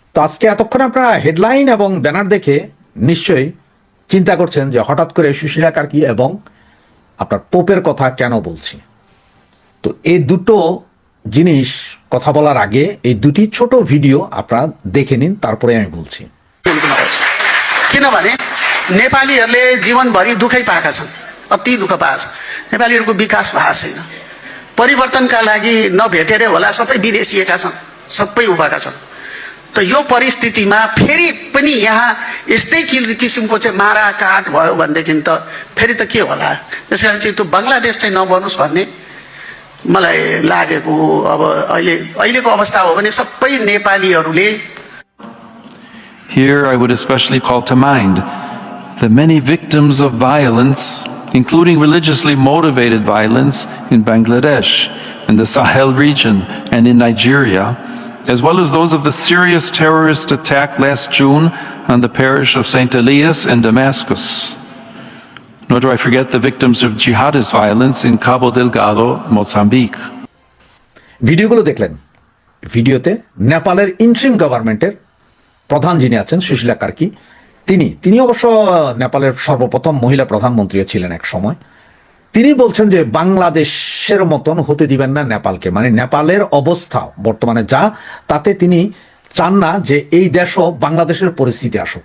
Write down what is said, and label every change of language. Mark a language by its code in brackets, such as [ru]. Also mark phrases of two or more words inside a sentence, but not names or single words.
[bn] তো আজকে এতক্ষণ আপনারা হেডলাইন এবং ব্যানার দেখে নিশ্চয়ই চিন্তা করছেন যে হঠাৎ করে সুশীলা কার্কি এবং আপনার পোপের কথা কেন বলছি। তো এই দুটো জিনিস কথা বলার আগে এই দুটি ছোট ভিডিও আপনারা দেখে নিন, তারপরে আমি বলছি। [ne] किनभने नेपालीहरूले जीवनभरि दुःखै पाएका छन्, अति दुःख पाएका छन्। नेपालीहरूको विकास भएको छैन। परिवर्तनका लागि नभेटेरै होला सबै विदेशिएका छन्, सबै उभेका छन्। त यो परिस्थितिमा फेरि पनि यहाँ यस्तै किसिमको चाहिँ माराकाट भयो भनेदेखि त फेरि त के होला। त्यसकारण चाहिँ त्यो बङ्गलादेश चाहिँ नबनोस् भन्ने मलाई लागेको। अब अहिलेको अवस्था हो भने सबै नेपालीहरूले [en] Here I would especially call to mind the many victims of violence, including religiously motivated violence in Bangladesh, in the Sahel region, and in Nigeria, as well as those of the serious terrorist attack last June on the parish of St. Elias in Damascus. Nor do I forget the victims of jihadist violence in Cabo Delgado, Mozambique. [bn] ভিডিওগুলো দেখলেন। ভিডিওতে নেপালের [en] interim government [bn] প্রধান যিনি আছেন সুশীলা কার্কি, তিনি অবশ্য নেপালের সর্বপ্রথম মহিলা প্রধানমন্ত্রী ছিলেন এক সময়। তিনি বলছেন যে বাংলাদেশের মতন হতে দিবেন না নেপালকে, মানে নেপালের অবস্থা বর্তমানে যা, তাতে তিনি চান না যে এই দেশও বাংলাদেশের পরিস্থিতি আসুক।